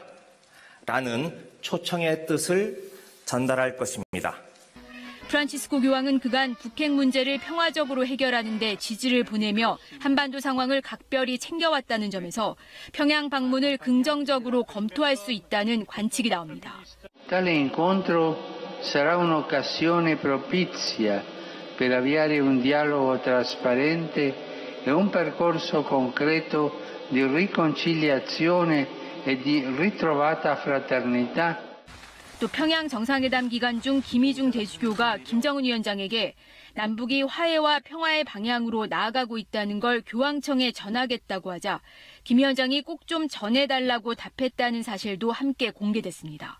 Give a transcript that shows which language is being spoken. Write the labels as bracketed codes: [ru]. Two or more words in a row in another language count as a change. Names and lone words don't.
[ko] 라는 초청의 뜻을 전달할 것입니다. 프란치스코 교황은 그간 북핵 문제를 평화적으로 해결하는 데 지지를 보내며 한반도 상황을 각별히 챙겨왔다는 점에서 평양 방문을 긍정적으로 검토할 수 있다는 관측이 나옵니다. [it] Tale incontro sarà un'occasione propizia per avviare un dialogo trasparente e un percorso concreto di riconciliazione e di ritrovata fraternità. [ko] 또 평양 정상회담 기간 중 김희중 대주교가 김정은 위원장에게 남북이 화해와 평화의 방향으로 나아가고 있다는 걸 교황청에 전하겠다고 하자 김 위원장이 꼭 좀 전해달라고 답했다는 사실도 함께 공개됐습니다.